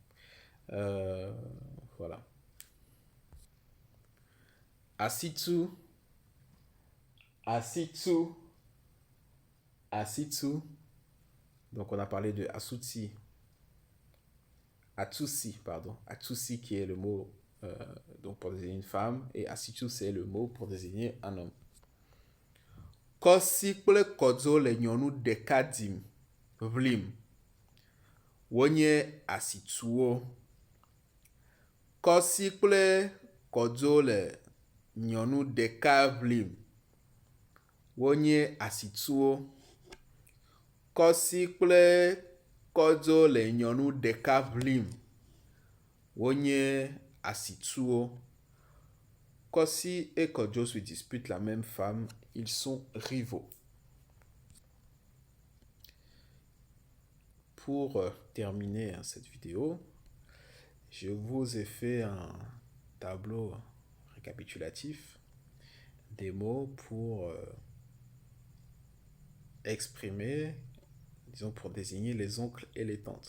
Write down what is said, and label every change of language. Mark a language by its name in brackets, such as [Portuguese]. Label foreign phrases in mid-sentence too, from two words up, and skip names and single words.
[French] Voilà. [Ewe] Asitsu, asitsu, asitsu. [French] Donc on a parlé de [Ewe] asutsi, atsusi, [French] pardon. Atsusi qui est le mot donc pour désigner une femme et asitsu c'est le mot pour désigner un homme. [Ewe] Kosi kple kodzo le nyɔnu ɖeka dim vlim. Wonye asitsuwo. Kosi kple kodzo le nyɔnu ɖeka vlim. Wonye asitsuwo. Kosi kple kodzo le nyɔnu ɖeka vlim. Wonye asitsuwo. [French] Kosi et kodzo se disputent la même femme. Ils sont rivaux. Pour terminer cette vidéo, je vous ai fait un tableau récapitulatif des mots pour exprimer, disons pour désigner les oncles et les tantes.